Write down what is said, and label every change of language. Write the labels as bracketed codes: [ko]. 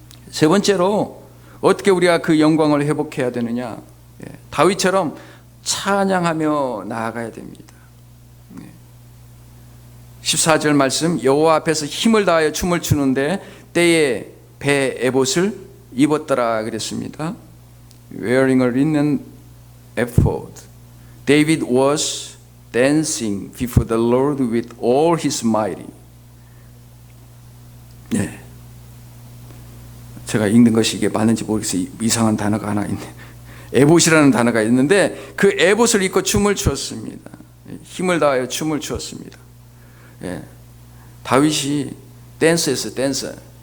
[ko] 세 번째로, 어떻게 우리가 그 영광을 회복해야 되느냐? 다윗처럼 찬양하며 나아가야 됩니다. 14절 말씀, 여호와 앞에서 힘을 다하여 춤을 추는데 때에 배 에봇을 입었더라 그랬습니다. [en] Wearing a linen ephod, David was dancing before the Lord with all his might. [ko] 네. 제가 읽는 것이 이게 맞는지 모르겠어요. 이상한 단어가 하나 있네. 에봇이라는 단어가 있는데 그 에봇을 입고 춤을 추었습니다. 힘을 다하여 춤을 추었습니다. 다윗이 댄스했어요. 댄스.